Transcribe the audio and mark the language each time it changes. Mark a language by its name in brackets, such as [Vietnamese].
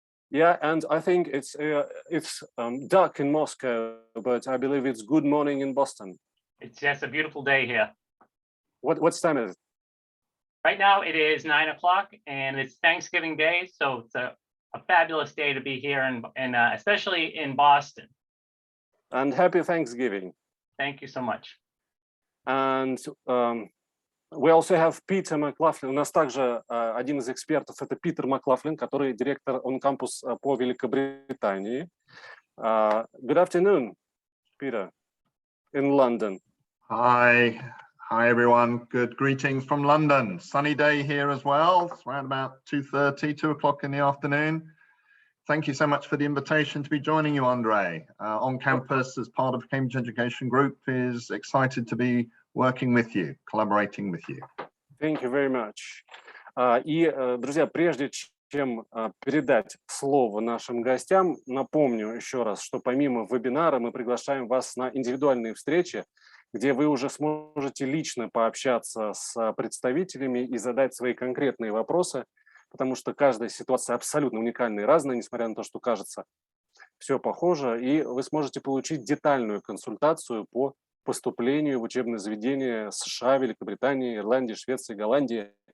[English] Yeah, and I think it's dark in Moscow, but I believe it's good morning in Boston. It's just a beautiful day here. What's time is it? Right now it is 9 o'clock and it's Thanksgiving Day, so it's a fabulous day to be here, and especially in Boston. And happy Thanksgiving. Thank you so much. And we also have Peter McLaughlin. [Russian] У нас также один из экспертов, это Питер Маклафлин, который директор ONCAMPUS по Великобритании. [English] Good afternoon, Peter, in London. Hi everyone. Good greetings from London. Sunny day here as well. It's around about 2 o'clock in the afternoon. Thank you so much for the invitation to be joining you, Andre. ONCAMPUS, as part of Cambridge Education Group, is excited to be working with you, collaborating with you. Thank you very much. [Russian] И, друзья, прежде чем передать слово нашим гостям, напомню еще раз, что помимо вебинара мы приглашаем вас на индивидуальные встречи, где вы уже сможете лично пообщаться с представителями и задать свои конкретные вопросы, потому что каждая ситуация абсолютно уникальная и разная, несмотря на то, что кажется все похоже, и вы сможете получить детальную консультацию по поступлению в учебное заведение США, Великобритании, Ирландии, Швеции, Голландии.